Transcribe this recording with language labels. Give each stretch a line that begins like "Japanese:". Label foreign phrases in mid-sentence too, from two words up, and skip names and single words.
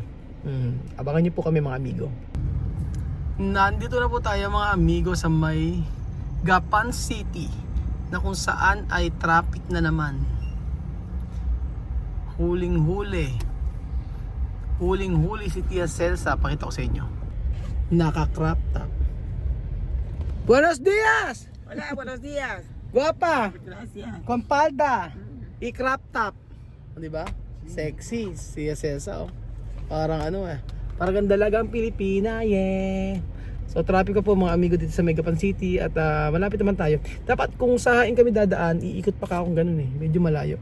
Filipino: Abangan niyo po kami mga amigo. Nandito na po tayo mga amigo sa may Gapan City na kung saan ay traffic na naman. Huling-huli si Tia Celsa. Pakita ko sa inyo. Naka-
English: crop top.
Spanish: Buenos dias! Hola, buenos días. Guapa! Gracias.
Filipino: Con palda! I-
English: crop top.
Filipino: Di ba? Sexy si Tia Celsa, oh. Parang parang ang dalagang Pilipina, yeah. So traffic ko po mga amigo dito sa Megapan City at malapit naman tayo. Dapat kung sahain kami dadaan, iikot pa ka akong ganun eh, medyo malayo.